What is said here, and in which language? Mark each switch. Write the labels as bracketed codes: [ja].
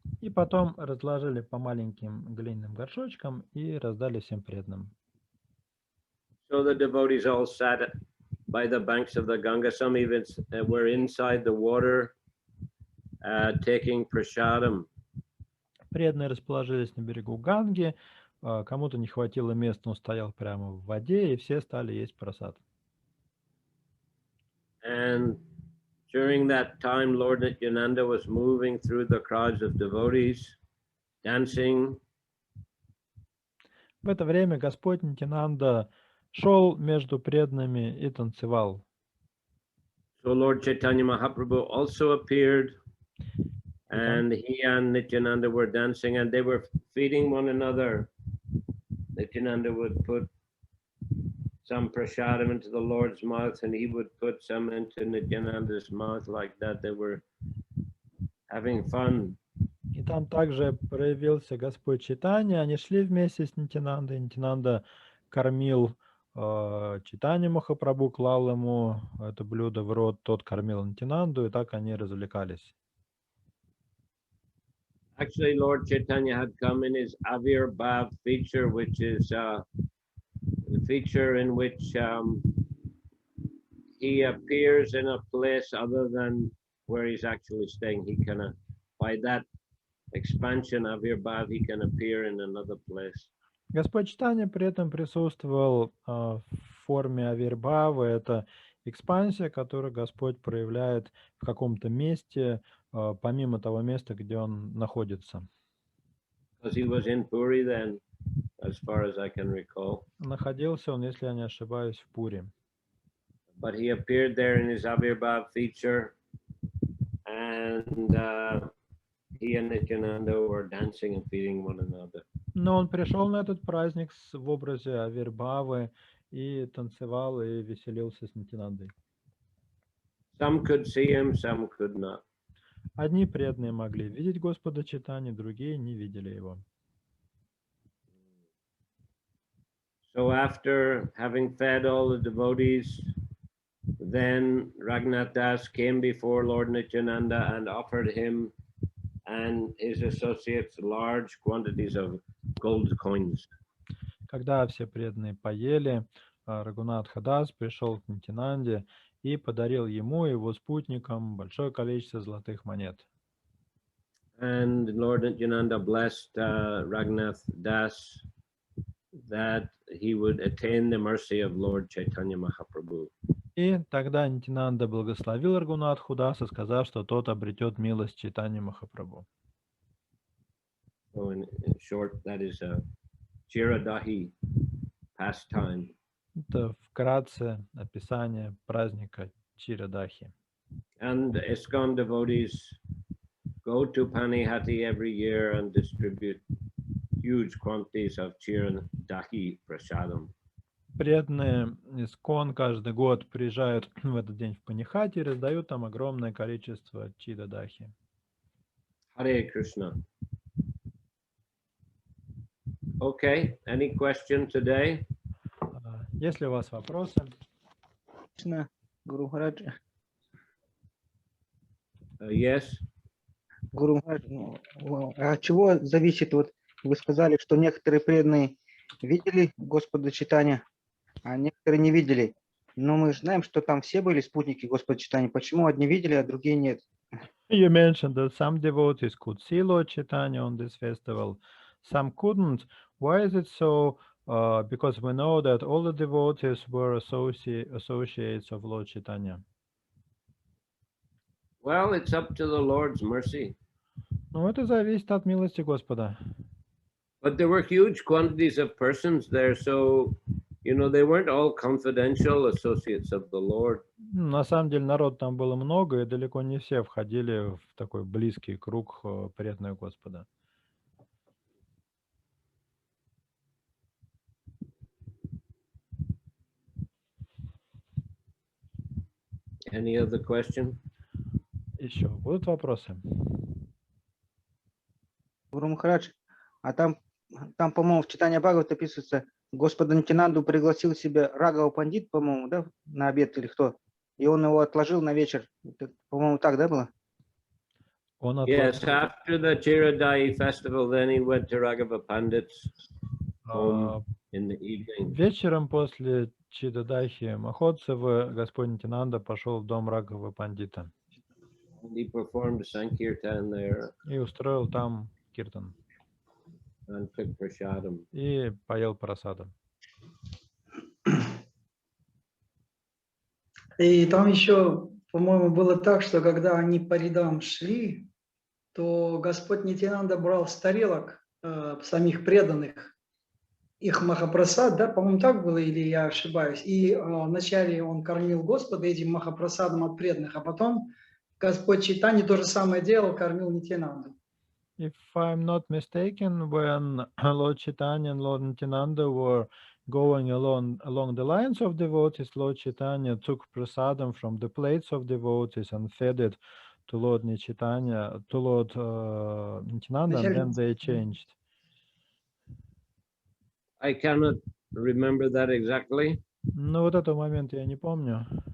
[ru] И потом разложили по маленьким глиняным горшочкам и раздали всем преданным. [en] So the devotees all sat by the banks of the Ganga. Some even were inside the water taking prasadam. [ru] Преданные расположились на берегу Ганги, кому-то не хватило места, он стоял прямо в воде, и все стали есть прасад. [en] And during that time, Lord Nityananda was moving through the crowds of devotees, dancing. [ru] В это время Господь Нитянанда шел между преданными и танцевал. [en] So Lord Chaitanya Mahaprabhu also appeared, and he and Nityananda were dancing, and they were feeding one another. Nityananda would put some prasadam into the Lord's mouth, and he would put some into Nityananda's mouth, like that. They were having fun. [ru] И там также проявился Господь Чайтанья. Они шли вместе с Нитянандой. Нитянанда кормил Чайтанью Махапрабху, клал ему это блюдо в рот, тот кормил Нитянанду, и так они развлекались. [en] Actually, Lord Chaitanya had come in his Avirbhav feature, which is the feature in which he appears in a place other than where he's actually staying. He kind of, by that expansion of Avirbhav, he can appear in another place. [ru] Господь Чайтанья при этом присутствовал в форме авирбхавы. Это экспансия, которую Господь проявляет в каком-то месте, помимо того места, где он находится. [en] Because he was in Puri then, as far as I can recall. [ru] Находился он, если я не ошибаюсь, в Пури. [en] But he appeared there in his Avirbhav feature, and he and Nityananda were dancing and feeding one another. [ru] Но он пришел на этот праздник в образе авирбхавы и танцевал и веселился с Нитянандой. [en] Some could see him, some could not. [ru] Одни преданные могли видеть Господа Чайтанью, другие не видели его. [en] So after having fed all the devotees, then Raghunath Das came before Lord Nityananda and offered him and his associates large quantities of gold coins. [ru] Когда все преданные поели, Рагунат Хадас пришел к Нитянанде и подарил ему и его спутникам большое количество золотых монет. [en] And Lord Nityananda blessed Raghunath Das that he would attain the mercy of Lord Chaitanya Mahaprabhu. [ru] И тогда Нитянанда благословил Рагунат Хадаса, сказав, что тот обретет милость Чайтаньи Махапрабху. [en] So in short, that is a Chiradahi pastime. [ru] Это вкратце описание праздника Чирадахи. [en] And ISKCON devotees go to Panihati every year and distribute huge quantities of Chiradahi prasadam. [ru] Преданные ИСККОН каждый год приезжают в этот день в Панихати и раздают там огромное количество Чирадахи. [en] Hare Krishna. Okay, any question today? [ru] Есть ли у вас вопросы? Кришна, Гуру Махарадж. [en] Yes. [ru] Гуру Махарадж, от чего зависит, вот вы сказали, что некоторые преданные видели Господа Чайтанья, а некоторые не видели. Но мы знаем, что там все были спутники Господа Чайтанья. Почему одни видели, а другие нет? [en] You mentioned that some devotees could see Lord Chaitanya on this festival, some couldn't. Why is it so? Because we know that all the devotees were associates of Lord Chaitanya. Well, it's up to the Lord's mercy. [ru] Ну, это зависит от милости Господа. [en] But there were huge quantities of persons there, so, you know, they weren't all confidential associates of the Lord. [ru] На самом деле народ там было много, и далеко не все входили в такой близкий круг преданных Господа. [en] Any other question? [ru] Еще будут вопросы? Гуру Махарадж, а там, по-моему, в Чайтанья Бхагават описывается, Господа Нитянанду пригласил себе Рагава Пандит, по-моему, да, на обед или кто, и он его отложил на вечер. По-моему, так, да, было? [en] Yes, after the Chiradahi festival, then he went to Raghava Pandit's home in the evening. [ru] Вечером после Чидадахи Махотсева Господь Нитянанда пошел в дом Рагавы Пандита. [en] And he performed Sankirtan there. [ru] И устроил там киртан. [en] And took prasadam. [ru] И поел прасадом. И там еще, по-моему, было так, что когда они по рядам шли, то Господь Нитянанда брал с тарелок самих преданных их Махапрасад, да, по-моему, так было, или я ошибаюсь. И вначале он кормил Господа этим Махапрасадом от преданных, а потом Господь Чайтанья то же самое делал, кормил Нитьянанду. [en] If I'm not mistaken, when Lord Chaitanya and Lord Nityananda were going along the lines of devotees, Lord Chaitanya took prasadam from the plates of devotees and fed it to Lord Nityananda, to Lord Nityananda, and then they changed. I cannot remember that exactly, [ru] Ну, вот этот момент я не помню.